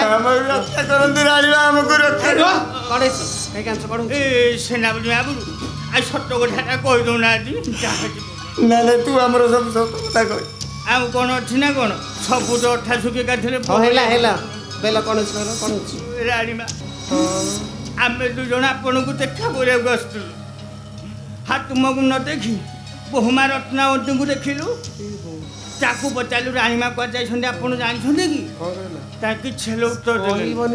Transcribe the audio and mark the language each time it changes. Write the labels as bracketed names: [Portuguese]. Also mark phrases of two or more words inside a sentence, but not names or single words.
[Hindi] रक्षा करंतु राणीमा हमको रक्षा [Odia] ରୁହ କ'ଣ ହେଇଛି କାହିଁ କାଞ୍ଚ କ'ଣ ଏ ସେନାପତି ବାବୁରୁ ଆଉ ସତ କଥାଟା କହି ଦଉନାହାନ୍ତି [Hindi] ना ना तू हमरो सब सत कथा कह [Odia] ଆଉ କ'ଣ ଅଛି ନା କ'ଣ ସବୁ ତ ଅଠା ଶୁଖି କାଠିରେ ହେଲା ବେଲ କ'ଣ ହେଇଛି କହିଲ କ'ଣ ହେଇଛି ରାଣୀମା ଆମେ ଦୁଇ ଜଣ ଆପଣଙ୍କୁ ଦେଖା କରିବାକୁ ଆସିଥିଲୁ ହଁ ତୁମକୁ ନ ଦେଖି ବୋହୁମା ରତ୍ନାବତୀଙ୍କୁ ଦେଖିଲୁ ତାକୁ ପଚାରିଲୁ ରାଣୀମା କୁଆଡ଼େ ଯାଇଛନ୍ତି ଆପଣ ଜାଣିଛନ୍ତି କି ତା କିଛି ହେଲେ ଉତ୍ତର ଦେଲେନି